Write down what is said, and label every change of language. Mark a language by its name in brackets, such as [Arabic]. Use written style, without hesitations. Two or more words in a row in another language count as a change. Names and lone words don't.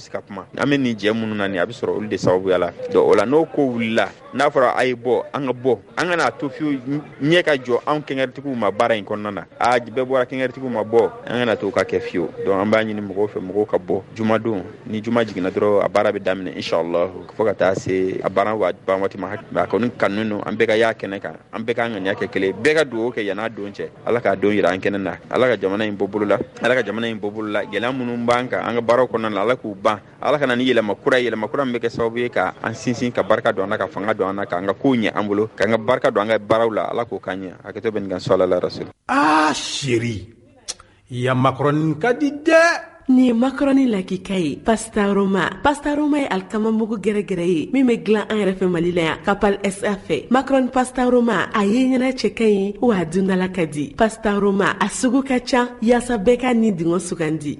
[Bambara] se ka kuma an bɛ nin jɛ minnu na nin a bɛ sɔrɔ olu de sababuya la donc o la n'o ko wulila n'a fɔra a ye bɔ an ka bɔ an kana to fiyewu ɲɛ ka jɔ anw kɛngɛritigiw ma baara in kɔnɔna na bɛɛ bɔra kɛngɛritigiw ma bɔ an kana to ka kɛ fiyewu donc an b'a ɲini mɔgɔw fɛ mɔgɔw ka bɔ jumadon ni juma jiginna dɔrɔn a baara bɛ daminɛ inshallah fo ka taa se a baara ban waati ma a kɔni kanunen don an bɛɛ ka y'a kɛnɛ kan an bɛɛ ka ŋaniya kɛ kelen bɛɛ ka dugawu kɛ yan'a don cɛ ala k'a don yira an kɛnɛ na ala ka jamana in bɔ bolo la gɛlɛya minnu b'an kan ka an ka baaraw kɔnɔna la Ala k'u ban Ala kana ni yɛlɛma kura min bɛ kɛ sababu ye ka an sinsin ka barika don an na ka fanga don an na ka an ka kow ɲɛ an bolo ka an ka barika don an ka baaraw la Ala k'o k'an ɲɛ hakɛto bɛ nin kan [Arabic] صلى الله عليه وسلم. [Bambara] Chéri ya macaroni ka di dɛ. Ni macaroni lakika ye pasta Roma ye alikama mugu gɛrɛgɛrɛ ye min bɛ dilan an yɛrɛ fɛ Mali la yan Kapal SA fɛ. Macaroni pasta Roma a ye ɲɛna cɛ ka ɲi wa a dundala ka di. Pasta Roma a sugu ka ca yaasa bɛɛ ka ni dingɛ sugandi.